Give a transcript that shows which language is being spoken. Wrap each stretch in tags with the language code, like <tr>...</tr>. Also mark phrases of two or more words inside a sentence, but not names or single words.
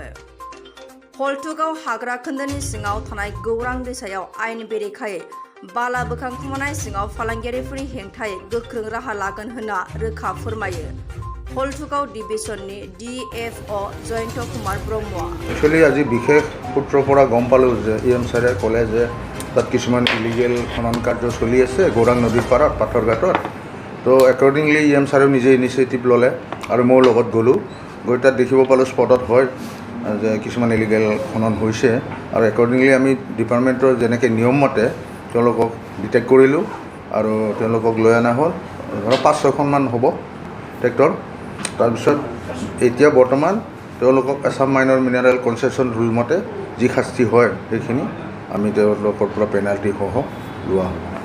<brx>हलथुगाव हाग्रा खोन्दोनि सिङाव थानाय गौरां दैसायाव आयेन बेरेखायै बाला बोखांखुमानाय सिङाव फालांगियारिफोरनि हेंथायै गोख्रों राहा लागोन होनना रोखा फोरमायो हलथुगाव डिभिजननि DFO जयন্ত कुमार ब्रह्मआ।</brx> <as>एक्चुअली</as> <hi>आज विशेष सूत्रों पर</hi> <as>গম পালোঁ EM ছাৰে কʼলে যে তাত কিছুমান ইলিগেল খনন কাৰ্য চলি আছে গৌৰাং নদীৰ পাৰত পাথৰ ঘাটত তো একৰ্ডিংলি EM ছাৰে নিজে ইনিশিয়েটিভ ললে আৰু মোৰ লগত গʼলো গৈ তাত দেখিব পালোঁ স্পষ্টত হয় যে কিছুমান ইলিগেল খনন হৈছে আৰু একৰ্ডিংলি আমি ডিপাৰ্টমেণ্টৰ যেনেকৈ নিয়ম মতে তেওঁলোকক ডিটেক্ট কৰিলোঁ আৰু তেওঁলোকক লৈ অনা হ'ল ধৰক 5-6খনমান হ'ব ট্ৰেক্টৰ। তাৰপিছত এতিয়া বৰ্তমান তেওঁলোকক আছাম</as> <en>minor mineral concession rule</en> <as>মতে যি শাস্তি হয় সেইখিনি আমি তেওঁলোকৰ পৰা পেনাল্টি সহ লোৱা হ'ব।</as>